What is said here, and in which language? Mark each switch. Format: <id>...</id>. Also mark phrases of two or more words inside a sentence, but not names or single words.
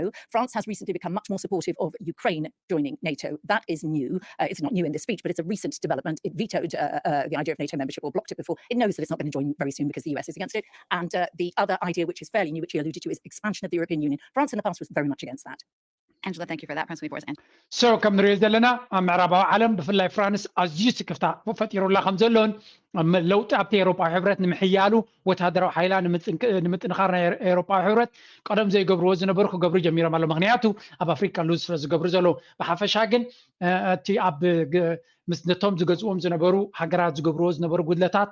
<en>France has recently become much more supportive of Ukraine joining NATO. That is new. It's not new in this speech, but it's a recent development. It vetoed the idea of NATO membership or blocked it before. It knows that it's not going to join very soon because the US is against it. And the other idea, which is fairly new, which he alluded to, is expansion of the European Union. France in the past was very much against that. Angela, thank you for that. Prince Lefor's end. So,</en> <ti>ከም ንሪኦ ዘለና ኣብ ምዕራባዊ ዓለም ብፍላይ ፍራንስ ኣዝዩ ስክፍታ ፈጢሩላ ከም ዘሎን ለውጢ ኣብቲ ኤውሮጳዊ ሕብረት ንምሕያሉ ወታደራዊ ሓይላ ንምጥንኻር ናይ ኤውሮጳዊ ሕብረት ቀደም ዘይገብርዎ ዝነበሩ ክገብሩ ጀሚሮም ኣሎ ምክንያቱ ኣብ ኣፍሪካ ሉዝ ስለ ዝገብሩ ዘለዉ ብሓፈሻ ግን እቲ ኣብ ምስ ነቶም ዝገዝኦም ዝነበሩ ሃገራት ዝገብርዎ ዝነበሩ ጉድለታት</ti>